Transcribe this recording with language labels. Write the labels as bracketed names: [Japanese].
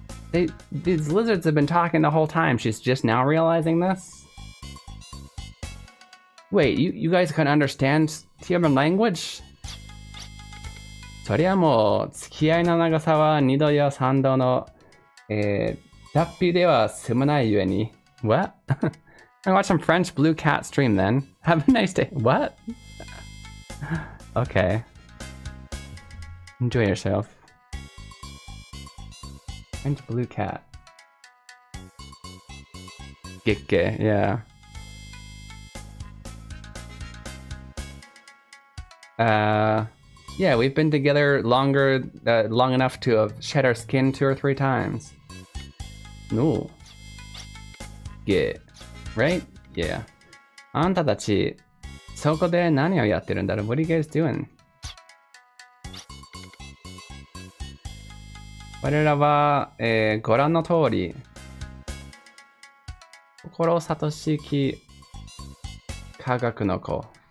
[English] These lizards have been talking the whole time. She's just now realizing this? Wait, you guys can understand human language? [Japanese] そりゃもう、付き合いの長さは2度や3度の、脱皮では済まないゆえに。 [English] What? I watch some French Blue Cat stream then. Have a nice day. What? Okay. Enjoy yourself. French Blue Cat. Gekke, yeah. Yeah, we've been together long enough to have shed our skin 2 or 3 times. No. Yeah. Right? Yeah. [Japanese] あんたたち、そこで何をやってるんだろう? [English] What are you guys doing? [Japanese] 我らは、ご覧の通り、心聡しき科学の子。